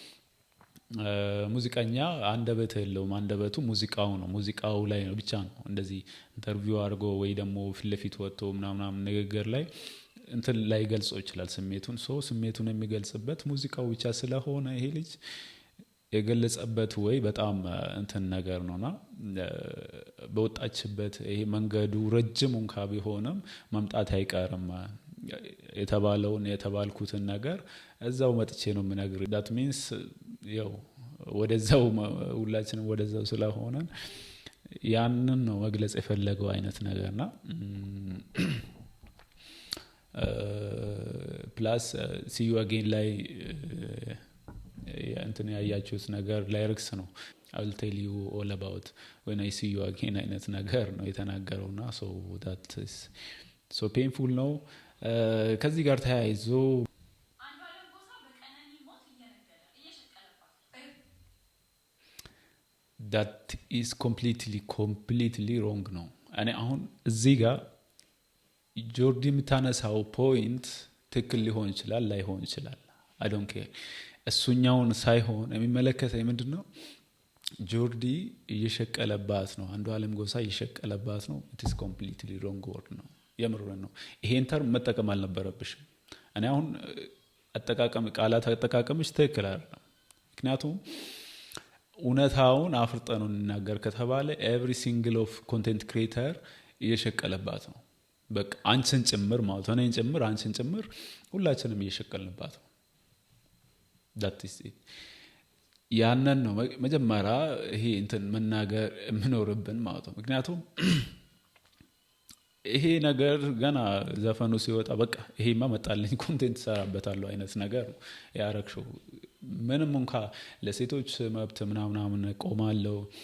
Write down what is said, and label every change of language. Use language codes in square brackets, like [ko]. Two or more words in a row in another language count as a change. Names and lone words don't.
[am] ሙዚቀኛ አንደበት የለውም አንደበቱ ሙዚቃው ነው ሙዚቃው ላይ ነው ብቻ ነው እንደዚህ ኢንተርቪው አድርጎ ወይ ደግሞ ፊትለፊት ወጥቶ ምናምን ንግግር ላይ እንትን ላይ ገልጾ ይችላል ስሜቱን የሚገልጽበት ሙዚቃው ብቻ ስለሆነ ይሄ ልጅ የገለጸበት ወይ በጣም እንትን ነገር ነውና በወጣችበት ይሄ መንገዱ ረጅም እንኳ ቢሆንም መምጣት አይቀርም የተባልኩትን ነገር እዛው መጥቼ ነው የምነግር [en] that means [am] ያው ወደዛው ሁላችንም ወደዛው ስለሆነ ያንን ነው መግለጽ የፈለገው አይነት ነገርና ፕላስ [en] see you again [am] ላይ እንትን ያያችሁት ነገር ላይሪክስ ነው [en] I will tell you all about when I see you again [am] አይነት ነገር ነው የተናገረውና [en] so that is so painful [am] ነው ከዚህ ጋር ተያይዞ [en] that is completely wrong [am] ነው። እኔ አሁን እዚህ ጋር ጆርዲ የምታነሳው ፖይንት ትክክል ሊሆን ይችላል ላይሆን ይችላል። [en] I don't care [am] እሱኛውን ሳይሆን የሚመለከተኝ ምንድነው ጆርዲ እየሸቀለባት ነው። አንዱዓለም ጎሳ እየሸቀለባት ነው። [en] it is completely wrong word [am] ነው። የምሩን ነው። ይሄን ተርም መጠቀም አልነበረብሽም። እኔ አሁን ቃላት አጠቃቀምሽ ትክክል አይደለም። ምክንያቱም እውነታውን አፍርጠን እንናገር ከተባለ [en] every single of content creator [am] እየሸቀለባት ነው። በቃ አንቺን ጭምር ማለት ነው። እኔን ጭምር አንቺን ጭምር ሁላችንም እየሸቀልንባት ነው። [en] that is it [am] ያንን ነው መጀመሪያ ይሄ እንትን መናገር የምኖርብን ማለት ነው። ምክንያቱም ይሄ ነገር ገና ዘፈኑ ሲወጣ በቃ ይሄማ መጣልኝ ኮንቴንት ሰራበታለሁ አይነት ነገር ነው ያረክሽው። ምንም እንኳን ለሴቶች መብት ምናምን ቆማለሁ